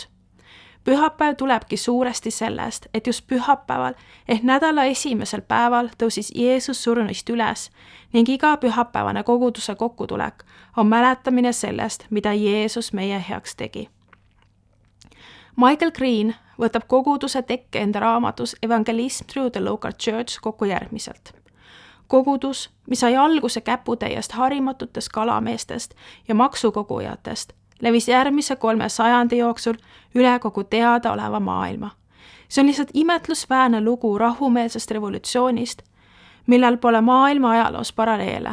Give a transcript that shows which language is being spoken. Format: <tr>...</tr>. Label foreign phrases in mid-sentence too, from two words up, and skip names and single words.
<et>Pühapäev tulebki suuresti sellest, et just pühapäeval ehk nädala esimesel päeval tõusis Jeesus surnuist üles ning iga pühapäevane koguduse kokkutulek on mäletamine sellest, mida Jeesus meie heaks tegi. Michael Green võtab koguduse tekke enda raamatus Evangelism through the local church kokku järgmiselt. Kogudus, mis sai alguse käputäiest harimatutest kalameestest ja maksukogujatest, levis järgmise 3 sajandi jooksul üle kogu teadaoleva maailma. See on lihtsalt imetlusväärne lugu rahumeelsest revolutsioonist, millel pole maailma ajaloos paralleele.</et>